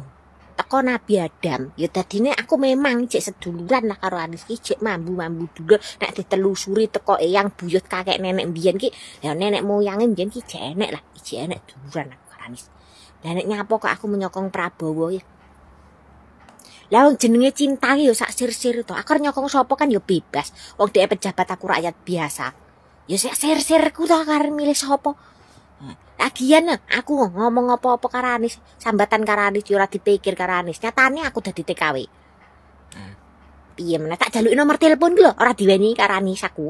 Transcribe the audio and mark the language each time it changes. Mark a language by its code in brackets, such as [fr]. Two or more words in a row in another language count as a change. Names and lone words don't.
[jv] Teko Nabi Adam, ya dadine aku memang cek seduluran lah karo Anies ki, cek mambu-mambu dulur. Nek ditelusuri teko eyang buyut kakek nenek mbiyen ki, ya nenek moyange mbiyen ki jek enek lah, jek enek duluran aku karo Anies. Lah nek nyapa kok aku menyokong Prabowo ya. Lah wong jenenge cinta ki ya sak sir-sir to. Aku nyokong sapa kan ya bebas. Wong dhek pejabat aku rakyat biasa. Ya sak sir-sirku to karo milih sapa. Lagian aku ngomong apa-apa karo Anies, sambatan karo Anies ora dipikir karo Anies. Nyatane aku dadi TKW. Piye meneh tak jaluki nomor telepon ki lho, ora diweni karo Anies aku.